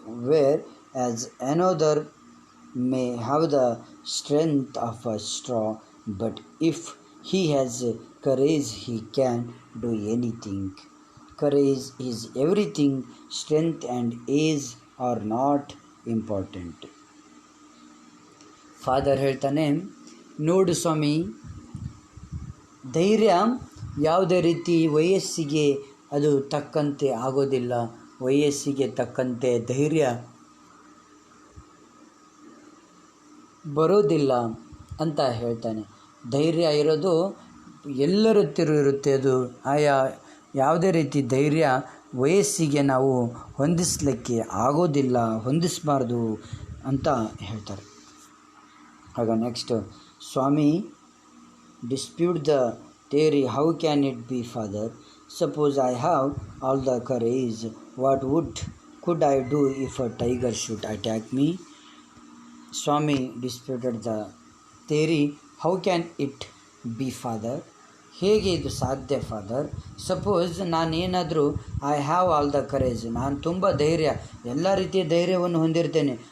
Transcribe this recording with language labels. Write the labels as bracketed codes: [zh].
[en] whereas another may have the strength of a straw, but if he has courage, he can do anything. Courage is everything. Strength and age are not important. [kn] Father ಹೇಳ್ತಾನೆ, ನೋಡು ಸ್ವಾಮಿ, ಧೈರ್ಯ ಯಾವುದೇ ರೀತಿ ವಯಸ್ಸಿಗೆ ಅದು ತಕ್ಕಂತೆ ಆಗೋದಿಲ್ಲ. ವಯಸ್ಸಿಗೆ ತಕ್ಕಂತೆ ಧೈರ್ಯ ಬರೋದಿಲ್ಲ ಅಂತ ಹೇಳ್ತಾನೆ. ಧೈರ್ಯ ಇರೋದು ಎಲ್ಲರ ಹತ್ತಿರ ಇರುತ್ತೆ. ಅದು ಯಾವುದೇ ರೀತಿ ಧೈರ್ಯ ವಯಸ್ಸಿಗೆ ನಾವು ಹೊಂದಿಸಲಿಕ್ಕೆ ಆಗೋದಿಲ್ಲ, ಹೊಂದಿಸಬಾರ್ದು ಅಂತ ಹೇಳ್ತಾರೆ. [en] ಆಗ next Swami dispute the theory. How can it be, Father? Suppose I have all the courage, what could I do if a tiger should attack me? Swami disputed the theory. How can it be, Father? [kn] ಹೇಗೆ ಇದು ಸಾಧ್ಯ father? Suppose ನಾನೇನಾದರೂ [en] I have all the courage, [kn] ನಾನು ತುಂಬ ಧೈರ್ಯ, ಎಲ್ಲ ರೀತಿಯ ಧೈರ್ಯವನ್ನು ಹೊಂದಿರ್ತೇನೆ.